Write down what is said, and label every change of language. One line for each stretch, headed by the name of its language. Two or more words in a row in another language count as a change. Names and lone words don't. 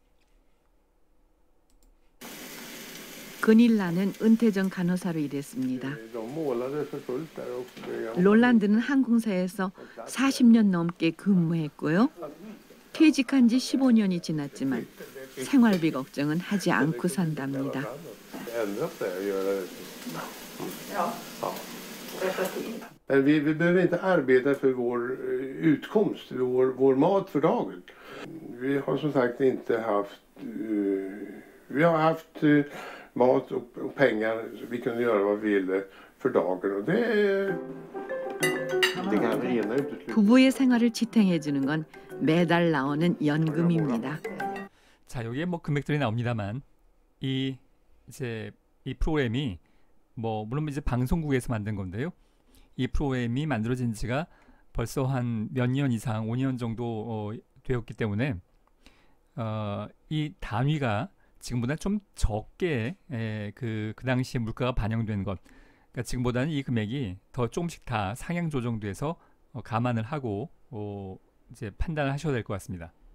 Korean: 근일라는 은퇴 전 간호사로 일했습니다. 롤란드는 항공사에서 40년 넘게 근무했고요. 퇴직한 지 15년이 지났지만 생활비 걱정은 하지 않고 산답니다.
Swedish: Vi behöver inte arbeta för vår utkomst, vår mat för dagen. Vi har som sagt inte haft, vi har haft mat och pengar, så vi kunde göra vad vi ville för dagen. Och det kan det ena utesluta.
Korean: 부부의 생활을 지탱해주는 건 매달 나오는 연금입니다. 자, 여기에 금액들이 나옵니다만 이 프로그램이 물론 이제 방송국에서 만든 건데요. 이 프로그램이 만들어진 지가 벌써 한 몇 년 이상, 5년 정도 되었기 때문에 이 단위가 지금보다 좀 적게 그 당시에 물가가 반영된 것, 그러니까 지금보다는 이 금액이 더 조금씩 다 상향 조정돼서 감안을 하고 이제 판단을 하셔야 될 것 같습니다.